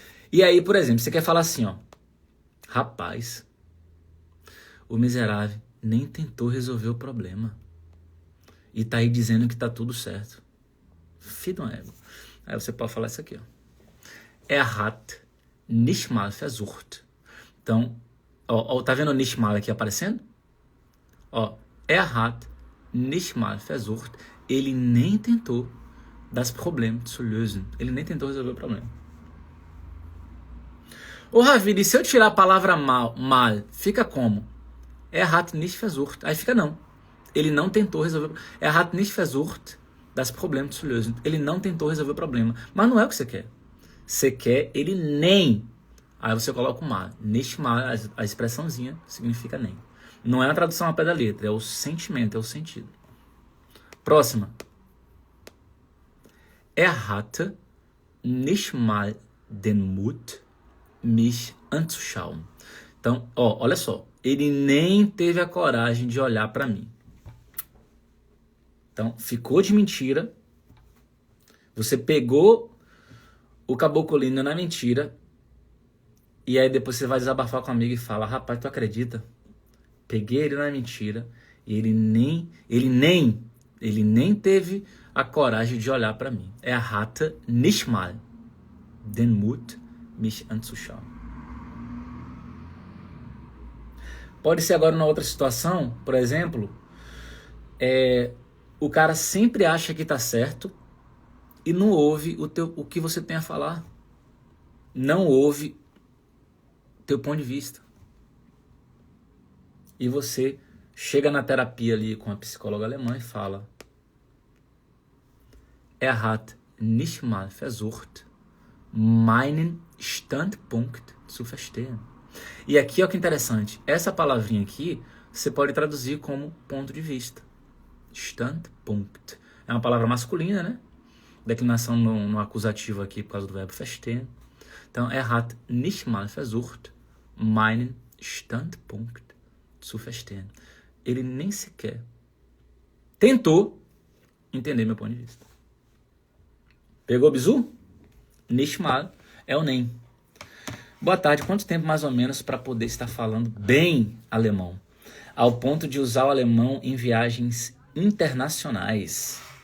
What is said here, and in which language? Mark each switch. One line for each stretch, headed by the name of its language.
Portuguese: E aí, por exemplo, você quer falar assim, ó. Rapaz, o miserável nem tentou resolver o problema. E tá aí dizendo que tá tudo certo. Filho do ego. Aí você pode falar isso aqui, ó.
German: Hat nicht mal versucht.
Portuguese: Então, ó, tá vendo o nicht mal aqui aparecendo?
German: Ó, hat nicht mal versucht.
Portuguese: Ele nem tentou
German: das Probleme zu lösen.
Portuguese: Ele nem tentou resolver o problema. Ô, Ravili, se eu tirar a palavra mal, fica como?
German: Hat nicht versucht.
Portuguese: Aí fica não. Ele não tentou resolver.
German: Hat nicht versucht das Probleme zu lösen.
Portuguese: Ele não tentou resolver o problema. Mas não é o que você quer. Você quer ele nem. Aí você coloca o mal. Nicht mal, a expressãozinha significa nem. Não é a tradução ao pé da letra, é o sentimento, é o sentido. Próxima.
German: Hatte nicht mal den Mut, mich anzuschauen.
Portuguese: Então, ó, olha só. Ele nem teve a coragem de olhar para mim. Então, ficou de mentira. Você pegou o cabocolino na mentira. E aí depois você vai desabafar com a amiga e fala: rapaz, tu acredita? Peguei ele na mentira. E ele nem teve a coragem de olhar para mim.
German: Hatte nicht mal den Mut, mich anzuschauen.
Portuguese: Pode ser agora numa outra situação, por exemplo, o cara sempre acha que está certo e não ouve o que você tem a falar. Não ouve teu ponto de vista. E você chega na terapia ali com a psicóloga alemã e fala:
German: hat nicht mal versucht, meinen Standpunkt zu verstehen.
Portuguese: E aqui, olha que interessante, essa palavrinha aqui você pode traduzir como ponto de vista. Standpunkt. É uma palavra masculina, né? Declinação no acusativo aqui por causa do verbo verstehen. Então,
German: hat nicht mal versucht, meinen Standpunkt zu verstehen.
Portuguese: Ele nem sequer tentou entender meu ponto de vista. Pegou o bizu? Nicht mal é o nem. Boa tarde, quanto tempo mais ou menos para poder estar falando bem alemão? Ao ponto de usar o alemão em viagens internacionais.